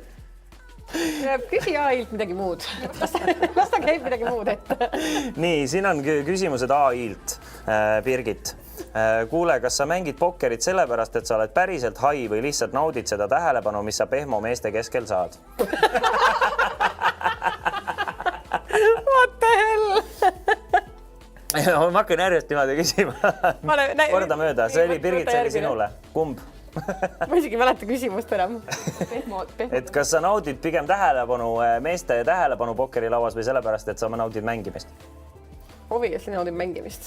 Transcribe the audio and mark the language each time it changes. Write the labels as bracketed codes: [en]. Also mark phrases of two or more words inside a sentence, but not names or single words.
[et] Küsi AI-lt midagi muud. Las ta käib midagi muud ette. Nii, siin on küsimused AI-lt, Birgit. Kuule, kas sa mängid pokkerit sellepärast, et sa oled päriselt hai või lihtsalt naudid seda tähelepanu, mis sa pehmo meeste keskel saad? [en] What the hell? [et] Ma hakkan järjest niimoodi küsima. Korda mööda, see oli Birgit, see oli sinule. Kumb? Ma isegi ei mäleta küsimust enam. Et kas sa naudid pigem tähelepanu, meeste tähelepanu pokkerilauas või sellepärast, et sa naudid mängimist? Obviously naudid mängimist.